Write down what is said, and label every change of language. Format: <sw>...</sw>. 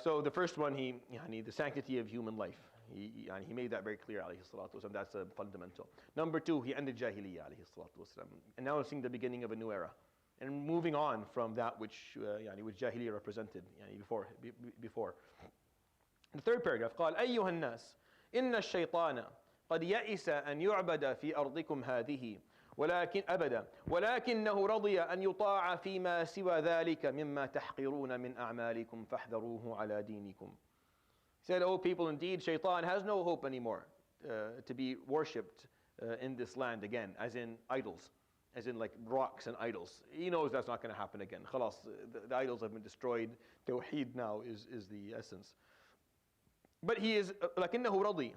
<en>So the first one, the sanctity of human life. He made that very clear, alayhi salatu wasalam. That's a fundamental. Number 2, he ended Jahiliyyah, alayhi salatu wasalam. And now we're seeing the beginning of a new era. And moving on from that which Jahiliyyah represented before. The third paragraph,</en> <ar>قال أيها الناس إن الشيطان قد يئس أن يعبد في أرضكم هذه ولكن أبدا ولكنه رضي أن يطاع فيما سوى ذلك مما تحقرون من أعمالكم فاحذروه على دينكم.</ar> <en>He said, "O people, indeed, Shaitan has no hope anymore to be worshipped in this land again, as in idols, as in like rocks and idols. He knows that's not going to happen again. Khalas, the idols have been destroyed. Tawheed now is the essence. But he is,</en> <ar>لكنه رضي.</ar>